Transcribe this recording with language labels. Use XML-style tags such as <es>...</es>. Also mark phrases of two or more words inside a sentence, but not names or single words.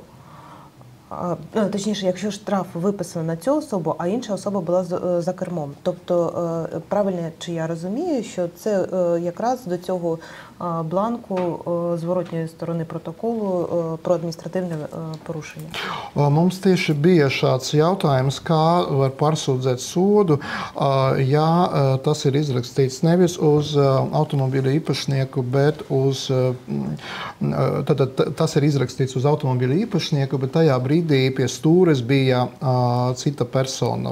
<uk>Точніше, якщо штраф виписано на цю особу, а інша особа була за кермом. Тобто, правильно, чи я розумію, що це якраз до цього бланку зворотньої сторони протоколу про адміністративне порушення?</uk> <lv>Mums tieši bija šāds jautājums, kā var pārsūdzēt sodu, ja tas ir izrakstīts nevis uz automobīļa īpašnieku, bet uz, tas ir izrakstīts uz automobīļa īpašnieku, bet tajā brīdī pie stūres bija cita persona.</lv>